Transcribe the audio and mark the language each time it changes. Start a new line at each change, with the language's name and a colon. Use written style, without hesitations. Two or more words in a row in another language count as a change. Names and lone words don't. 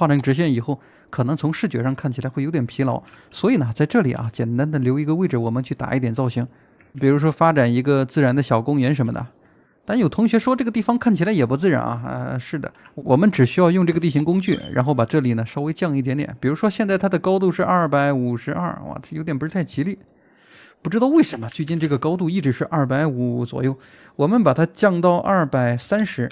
Chinese: 畫成直線以後，可能從視覺上看起來會有點疲勞，所以呢，在這裡啊，簡單的留一個位置，我們去打一點造型，比如說發展一個自然的小公園什麼的。但有同學說這個地方看起來也不自然啊，是的，我們只需要用這個地形工具，然後把這裡呢稍微降一點點，比如說現在它的高度是252，哇，這有點不是太吉利。不知道為什麼最近這個高度一直是250左右，我們把它降到230。